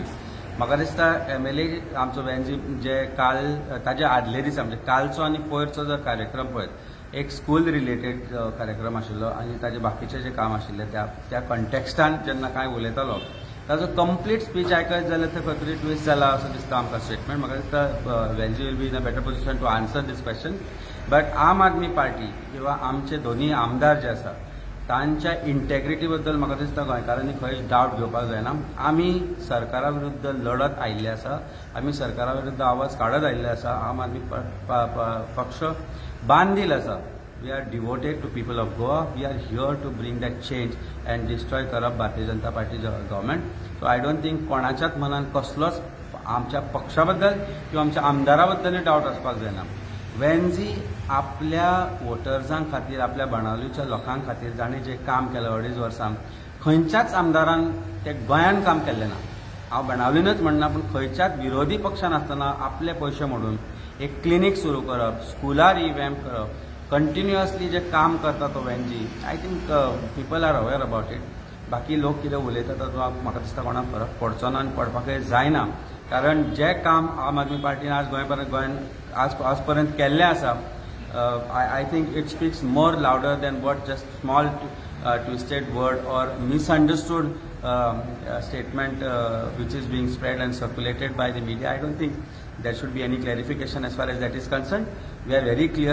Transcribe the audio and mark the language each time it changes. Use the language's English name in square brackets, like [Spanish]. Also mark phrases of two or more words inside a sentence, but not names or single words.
[Konkani] म्हाका दिसता एमएलए आमचो वेंजी जे काल ताजे आदले दीस म्हणजे कालचो आनी पयरचो जो कार्यक्रम पळयत, एक [English] school related [Konkani] कार्यक्रम आशिल्लो आनी ताजे बाकीचे जे काम आशिल्ले त्या कॉन्टेक्स्टान जेन्ना काय उलयतालो ताजो [English] complete speech [Konkani] आयकत जाल्यार थंय खंय तरी ट्विस्ट जाला असो दिसता आमकां स्टेटमेंट. म्हाका दिसता [English] Venzy will be in a better position to answer this question. [Konkani] बट आम आदमी पार्टी किंवा आमचे दोन्ही आमदार जे आसा तांच्या इंटेग्रिटी बद्दल म्हाका दिसता गोंयकारांनी खंयच डावट घेवपाक जायना. आमी सरकारा विरुद्ध लढत आयिल्ले आसा, आमी सरकारा विरुद्ध आवाज काढत आयिल्ले आसा. आम आदमी पक्ष बांदील आसा. [English] We are devoted to people of Goa. We are here to bring that change and destroy corrupt Bharatiya Janata Party government. So I don't think [Konkani] कोणाच्याच मनान कसलोच आमच्या पक्षाबद्दल किंवा आमच्या आमदाराबद्दल डावट आसपाक जायना. वेंजी आपल्या वोटर्सां खातीर, आपल्या बाणावलीच्या लोकां खातीर जाणें जें काम केलें 2.5 वर्सां, खंयच्याच आमदारान तें गोंयान काम केल्लें ना. हांव बाणावलीनूच म्हणना, पूण खंयच्याच विरोधी पक्षान आसतना आपले पयशे मोडून एक क्लिनीक सुरू करप, स्कुलां रिवॅम्प करप, कंटिन्युअसली जे काम करता तो वेंजी, [English] I think people are aware about it. [Konkani] बाकी लोक कितें उलयता ताचो म्हाका दिसता कोणाक फरक पडचो ना आनी पडपाकय जायना. कारण जे काम आम आदमी पार्टीन आज गोंयान आज पर्यंत केल्लें आसा, [English] I think it speaks more louder than what just small twisted word or misunderstood statement which is being spread and circulated by the media. I don't think there should be any clarification as far as that is concerned. We are very clear.